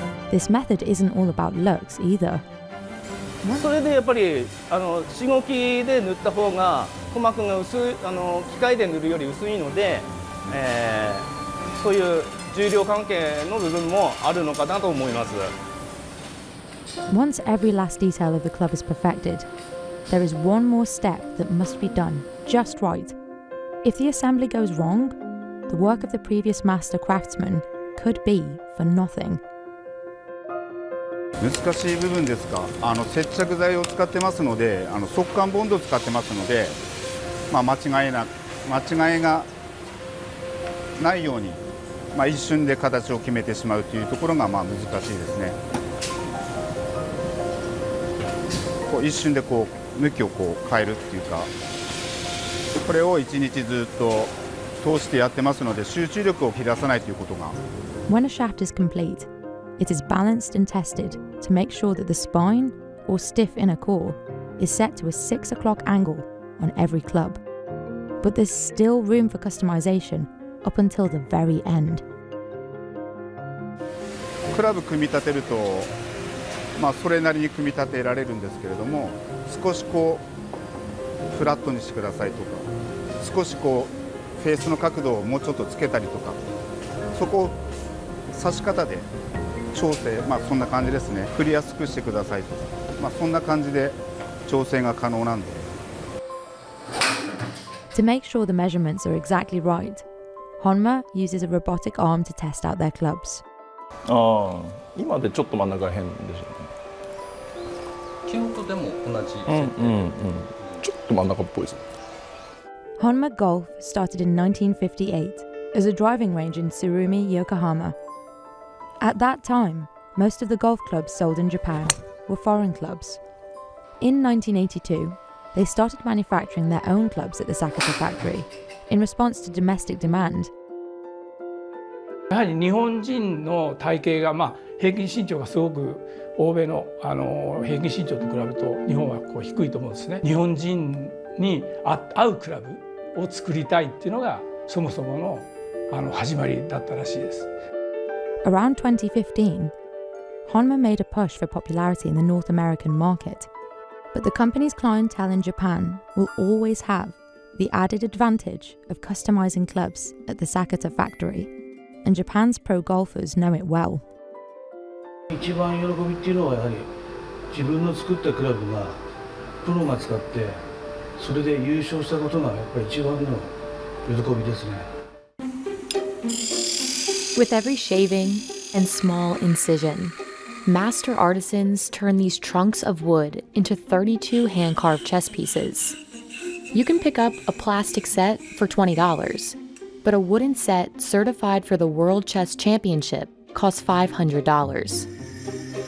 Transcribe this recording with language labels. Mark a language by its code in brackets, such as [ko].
[en] This method isn't all about looks either. [ja] それでやっぱりしごきで塗った方が鼓膜が薄い、機械で塗るより薄いので、そういう重量関係の部分もあるのかなと思います。 [en] Once every last detail of the club is perfected, there is one more step that must be done just right. If the assembly goes wrong, the work of the previous master craftsman could be for nothing. [ja] 難しい部分ですか、接着剤を使ってますので、速乾ボンドを使ってますので、間違いがないように、一瞬で形を決めてしまうというところが難しいですね。一瞬で向きを変えるっていうか、これを1日ずっと通してやってますので、集中力を切らさないということが。 [en] When a shaft is complete, it is balanced and tested to make sure that the spine or stiff inner core is set to a 6 o'clock angle on every club. But there's still room for customization up until the very end. [ja] クラブ組み立てると、それなりに組み立てられるんですけれども、少しフラットにしてくださいとか、少しフェースの角度をもうちょっとつけたりとか、そこを刺し方で調整、そんな感じですね。振りやすくしてくださいとか、そんな感じで調整が可能なんで。 [en] To make sure the measurements are exactly right, Honma uses a robotic arm to test out their clubs. [ja] 今でちょっと真ん中ら辺でしょうね。基本とでも同じ。ちょっと真ん中っぽいですね。 [en] Honma Golf started in 1958 as a driving range in Tsurumi, Yokohama. At that time, most of the golf clubs sold in Japan were foreign clubs. In 1982, they started manufacturing their own clubs at the Sakata factory in response to domestic demand. [ja] やはり日本人の体型が平均身長がすごく欧米の平均身長と比べると日本は低いと思うんですね。日本人に合うクラブを作りたいっていうのがそもそもの始まりだったらしいです。 [en] Around 2015, Honma made a push for popularity in the North American market, but the company's clientele in Japan will always have the added advantage of customizing clubs at the Sakata factory, and Japan's pro golfers know it well. [ja] 一番喜びっていうのはやはり自分の作ったクラブがプロが使ってそれで優勝したことがやっぱり一番の喜びですね。 [en] With every shaving and small incision, master artisans turn these trunks of wood into 32 hand-carved chess pieces. You can pick up a plastic set for $20, but a wooden set certified for the World Chess Championship costs $500.